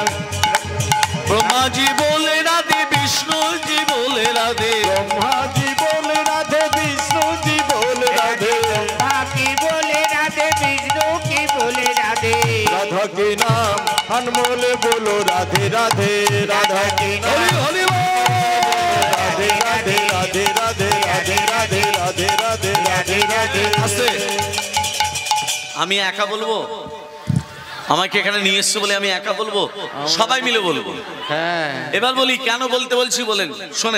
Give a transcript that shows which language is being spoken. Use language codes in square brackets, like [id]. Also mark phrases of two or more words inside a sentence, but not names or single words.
[hi] ब्रह्मा जी बोले राधे, विष्णु जी बोले राधे, ब्रह्मा जी बोले राधे, विष्णु जी बोले राधे, ब्रह्मा की बोले राधे, विष्णु की बोले राधे, राधा के नाम अनमोल बोलो राधे राधे, राधा के नाम हरि बोल। राधे राधे राधे राधे राधे राधे राधे राधे राधे राधे [bn] আস্তে। আমি একা বলবো? আমাকে এখানে নিয়ে এসছে বলে আমি একা বলবো? সবাই মিলে বলবো। হ্যাঁ এবার বলি কেন বলতে বলছি বলেন, শোনেন।